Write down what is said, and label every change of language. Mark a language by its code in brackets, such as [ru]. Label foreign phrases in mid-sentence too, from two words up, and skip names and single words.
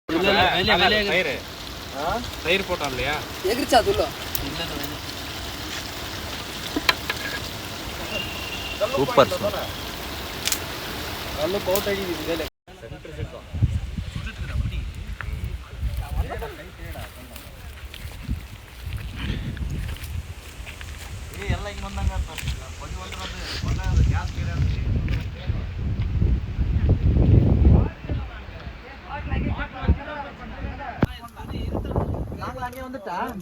[ta] தயிர் போட்டான் இல்லையா எகிரிச்சா துள்ள சூப்பர் நல்ல போட் அடிக்குது [kn] ಎಲ್ಲ ಹಿಂಗೆ ಬಂದಂಗೆ ಹೊಗೆ ಬಂದ್ರೆ ಗ್ಯಾಸ್ ಹಂಗೆ வந்துட்டா